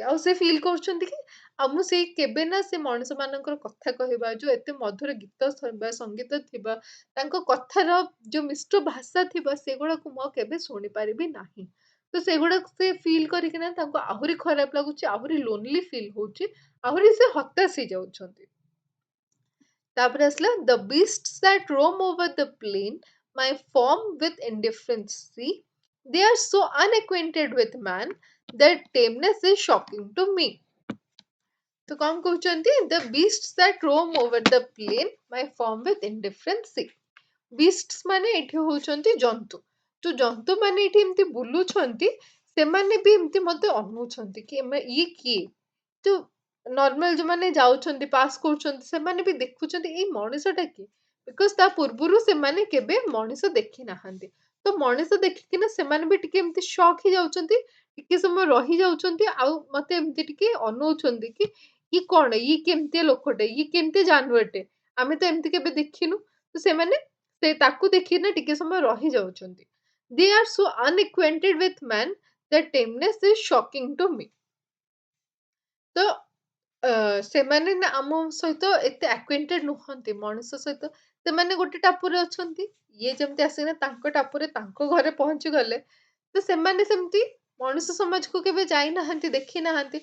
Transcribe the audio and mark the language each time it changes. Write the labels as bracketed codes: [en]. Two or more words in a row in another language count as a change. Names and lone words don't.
[or] ଆଉ ସେ ଫିଲ୍ କରୁଛନ୍ତି କି ଆଉ ମୁଁ ସେଇ କେବେ ନା ସେ ମଣିଷ ମାନଙ୍କର କଥା କହିବା, ଯୋଉ ଏତେ ମଧୁର ଗୀତ ଥିବା, ସଙ୍ଗୀତ ଥିବା, ତାଙ୍କ କଥାର ଯୋଉ ମିଷ୍ଟ ଭାଷା ଥିବା, ସେଗୁଡାକୁ ମୁଁ ଆଉ କେବେ ଶୁଣିପାରିବି ନାହିଁ। ତ ସେଗୁଡାକୁ ସେ ଫିଲ୍ କରିକିନା ତାଙ୍କୁ ଆହୁରି ଖରାପ ଲାଗୁଛି, ଆହୁରି [en] lonely feel [or] ହଉଛି, ଆହୁରି ସେ ହତାଶ ହେଇଯାଉଛନ୍ତି। ତାପରେ ଆସିଲା [en] the beasts that roam over the plain my form with indifference see they are so unacquainted with man that tameness is shocking to me। [or] ତ କଣ କହୁଛନ୍ତି, [en] the beasts that roam over the plain my form with indifference see। [or] beasts ମାନେ ଏଠି ହଉଛନ୍ତି ଜନ୍ତୁ। ଯୋଉ ଜନ୍ତୁ ମାନେ ଏଠି ଏମିତି ବୁଲୁଛନ୍ତି, ସେମାନେ ବି ଏମିତି ମତେ ଅନଉଛନ୍ତି କି ଇଏ କିଏ। ଯୋଉ ନର୍ମାଲ ଯୋଉମାନେ ଯାଉଛନ୍ତି ପାସ୍ କରୁଛନ୍ତି, ସେମାନେ ବି ଦେଖୁଛନ୍ତି ଏଇ ମଣିଷଟା କିଏ, ବିକଜ ତା ପୂର୍ବରୁ ସେମାନେ କେବେ ମଣିଷ ଦେଖି ନାହାନ୍ତି। ତ ମଣିଷ ଦେଖିକିନା ସେମାନେ ବି ଟିକେ ଏମିତି ସକ୍ ହେଇଯାଉଛନ୍ତି, ଟିକେ ସମୟ ରହି ଯାଉଛନ୍ତି, ଆଉ ମତେ ଏମିତି ଟିକେ ଅନଉଛନ୍ତି କି ଇଏ କଣ, ଇଏ କେମିତିଆ ଲୋକଟେ, ଇଏ କେମିତିଆ ଜାନୁଆରଟେ, ଆମେ ତ ଏମିତି କେବେ ଦେଖିନୁ। ତ ସେମାନେ ସେ ତାକୁ ଦେଖିକିନା ଟିକେ ସମୟ ରହି ଯାଉଛନ୍ତି। [en] they are so unacquainted with man that tameness is shocking to me। [or] ତ ସେମାନେ ନା ଆମ ସହିତ ଏତେ acquainted ନୁହନ୍ତି ମଣିଷ ସହିତ। ସେମାନେ ଗୋଟେ ଟାପୁରେ ଅଛନ୍ତି, ଇଏ ଯେମିତି ଆସିକିନା ତାଙ୍କ ଟାପୁରେ ତାଙ୍କ ଘରେ ପହଞ୍ଚି ଗଲେ, ତ ସେମାନେ ସେମିତି ମଣିଷ ସମାଜକୁ କେବେ ଯାଇନାହାନ୍ତି, ଦେଖି ନାହାନ୍ତି।